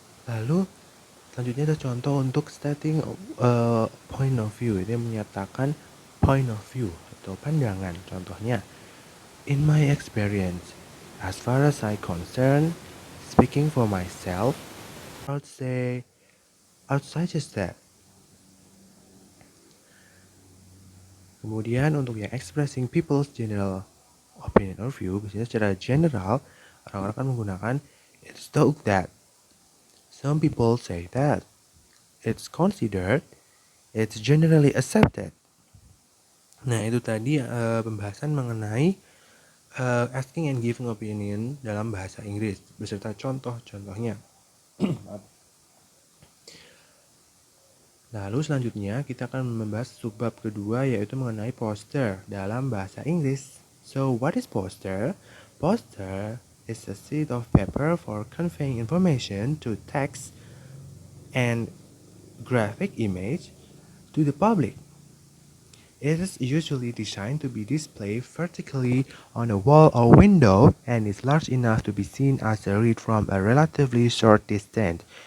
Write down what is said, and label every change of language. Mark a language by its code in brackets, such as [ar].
[id] Lalu selanjutnya ada contoh untuk stating point of view. Ini menyatakan point of view atau pandangan. [en] Contohnya, in my experience, as far as I concern, speaking for myself, I would say, I would suggest that. [id] Kemudian untuk yang expressing people's general opinion or view, biasanya secara general, orang-orang akan menggunakan [en] it's thought that. Some people say that. It's considered. It's generally accepted. [id] Nah, itu tadi pembahasan mengenai asking and giving opinion dalam bahasa Inggris beserta contoh-contohnya. Lalu selanjutnya kita akan membahas subbab kedua, yaitu mengenai poster dalam bahasa Inggris. [en] So, what is poster? Poster is a sheet of paper for conveying information to text and graphic image to the public. It is usually designed to be displayed vertically on a wall or window and is large enough to be seen as a read from a relatively short distance.